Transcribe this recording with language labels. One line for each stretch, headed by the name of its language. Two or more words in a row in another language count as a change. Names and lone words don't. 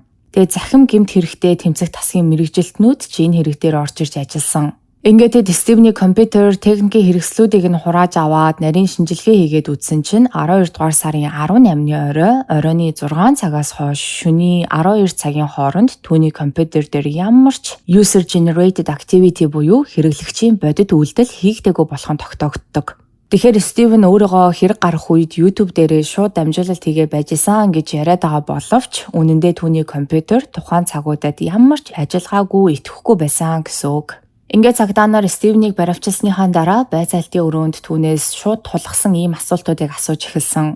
Mongolian: Тэгээ захим гэмт хэрэгтэй тэмцэх тасгийн мэрэгжилтнүүд ч энэ хэрэг дээр орж ирж ажилласан. Ингээд Стивний компьютер техникийн хэрэгслүүдийг нь хурааж аваад нарийн шинжилгээ хийгээд үзсэн чинь 12 дугаар сарын 18-ны оройны 6 цагаас хойш шөнийн 12 цагийн хооронд түүний компьютер дээр ямар ч
English: user generated activity
Mongolian: буюу хэрэглэгчийн бодит үйлдэл хийгдээгүй болох нь тогтоогддог. Тэгэхээр Стивен өөрийгөө хэрэг гарах үед YouTube дээрээ шууд дамжуулалт хийгээ байж исэн гэж яриад байгаа боловч үнэн дээр түүний компьютер тухайн цагуудад ямар ч ажиллагаагүй итгэхгүй байсан гэсэн үг. Ингээд цагдаа нар Стивенийг баривчилсныхаа дараа байцаалтын өрөөнд түүнээс шууд тулгсан ийм асуултуудыг асууж эхэлсэн.